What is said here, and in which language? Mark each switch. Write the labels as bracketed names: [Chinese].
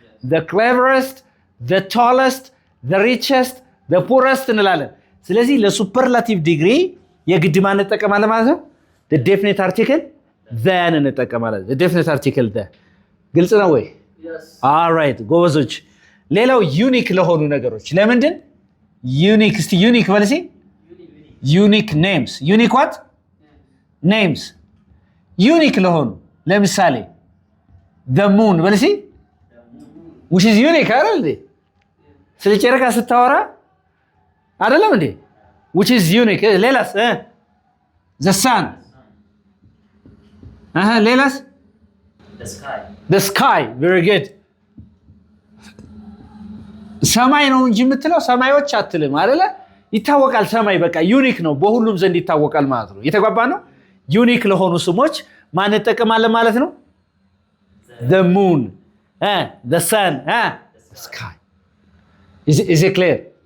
[English] the cleverest, the tallest, the richest, the poorest [Amharic] እንላለን። ስለዚህ ለሱፐርላቲቭ ዲግሪ የግድ ማን እንጠቀማለን ማለት ነው? [English] the definite article then [Amharic] እንጠቀማለን። the definite article the። ግልጽ ነው ወይ? [English] yes all right [Amharic] ጎበዞች። ሌላው ዩኒክ ለሆኑ ነገሮች ለምንድን ዩኒክ? እስቲ ዩኒክ በልሲ። ዩኒክ ኔምስ። ዩኒክ what names ዩኒክ ለሆኑ ለምሳሌ the moon በልሲ [English] which is unique [Amharic] አይደል እንዴ? ስለ ጨረቃ ስታወራ አይደለም እንዴ? [English] which is unique። [Amharic] ሌላስ the sun ሌላስ the sky [English] very good። [Amharic] ሰማይ ነው እንጂ የምትለው ሰማዮች አትልም አይደለ? ይታወቃል። ሰማይ በቃ ዩኒክ ነው፣ በሁሉም ዘንድ ይታወቃል ማለት ነው። የተጓባ ነው። ዩኒክ ለሆኑ ስሞች ማን እንጠቀማለን ማለት ነው? [English] the moon the sun the sky is it clear?